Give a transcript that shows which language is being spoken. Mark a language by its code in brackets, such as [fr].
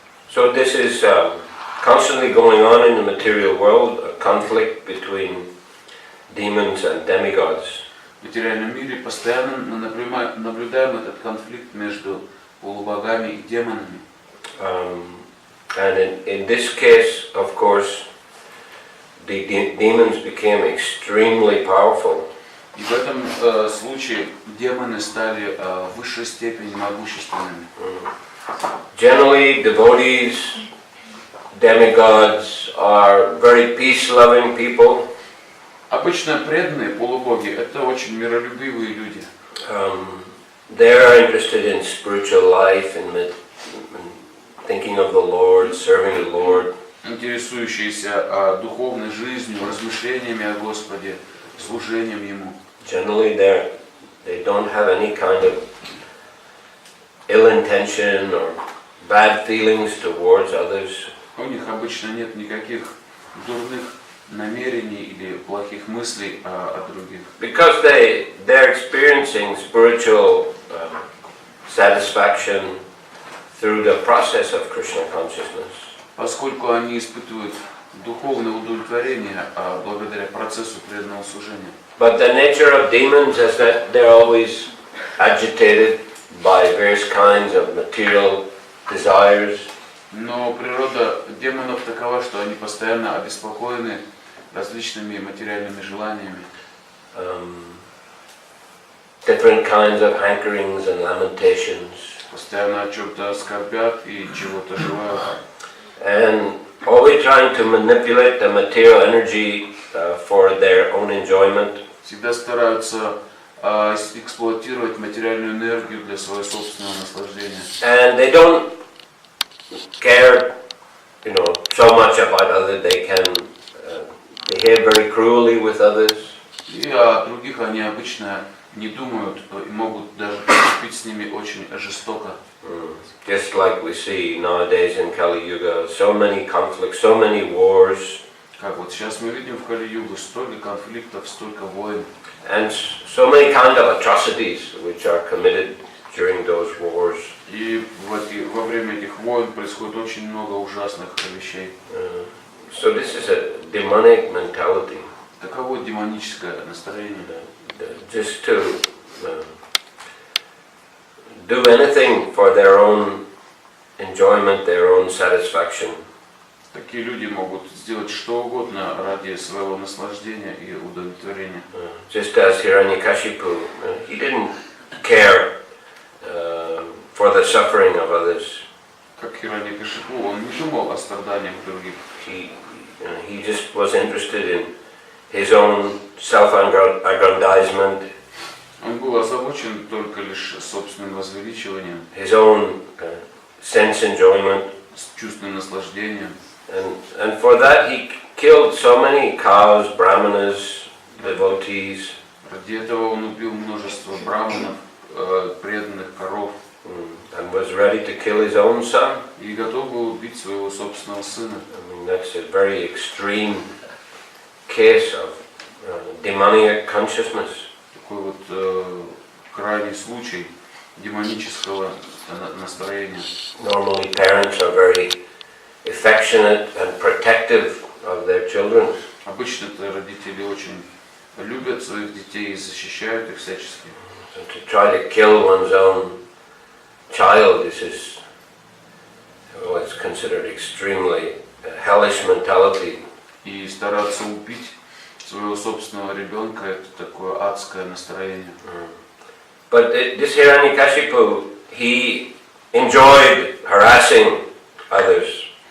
[en] So this is constantly going on in the material world, a conflict between demons and demigods. [ru] В материальном мире постоянно наблюдаем этот конфликт между полубогами и демонами. [en] And in this case, of course, the demons became extremely powerful. [ru] И в этом случае демоны стали в высшей степени могущественными. [en] Generally, devotees, demigods are very peace-loving people. [ru] Обычно преданные полубоги — это очень миролюбивые люди. [en] They are interested in spiritual life and thinking of the Lord, serving the Lord. [ru] Интересующиеся духовной жизнью, размышлениями о Господе, служением Ему. [en] Generally, they don't have any kind of ill intention or bad feelings towards others. [ru] У них обычно нет никаких дурных намерений или плохих мыслей о других. [en] Because they're experiencing spiritual satisfaction through the process of Krishna consciousness. [ru] Поскольку они испытывают духовное удовлетворение благодаря процессу преданного служения. [en] But the nature of demons is that they're always agitated by various kinds of material desires. [ru] Но природа демонов такова, что они постоянно обеспокоены различными материальными желаниями. [en] Different kinds of hankerings and lamentations. [ru] Постоянно о чем-то скорбят и чего-то желают. [en] And always trying to manipulate the material energy for their own enjoyment. [ru] Всегда стараются эксплуатировать материальную энергию для своего собственного наслаждения. [en] And they don't care, so much about others. They can behave very cruelly with others. [ru] И о других они обычно не думают и могут даже поступить с ними очень жестоко. [en] Just like we see nowadays in Kali Yuga, so many conflicts, so many wars. [ru] Как вот сейчас мы видим в Кали-югу, столько конфликтов, столько войн. [en] And so many kind of atrocities which are committed during those wars. [ru] И во время этих войн происходит очень много ужасных вещей. [en] So this is a demonic mentality. [ru] Таково демоническое настроение. [en] Just to do anything for their own enjoyment, their own satisfaction. [ru] Такие люди могут сделать что угодно ради своего наслаждения и удовлетворения. [en] Just as Hiranyakashipu, he didn't care for the suffering of others. [ru] Как Хираньякашипу, он не думал о страданиях других. [en] He just was interested in his own self-aggrandizement. [ru] Он был озабочен только лишь собственным возвеличиванием, [en] His own sense enjoyment. [ru] с чувственным наслаждением. [en] And for that he killed so many cows, brahmanas, devotees. [ru] Ради этого он убил множество браманов, преданных коров. [en] And was ready to kill his own son. [ru] И готов был убить своего собственного сына. [en] I mean, that's a very extreme case of demonic consciousness. [ru] Такой вот крайний случай демонического настроения. [en] Normally parents are very affectionate and protective of their children. [ru] Obычно-то родители очень любят своих детей и защищают их всячески. [en] So to try to kill one's own child, this is what's considered extremely hellish mentality. [ru] И стараться убить своего собственного ребенка — это такое адское настроение. [en] But this Hiranyakashipu, he enjoyed harassing others.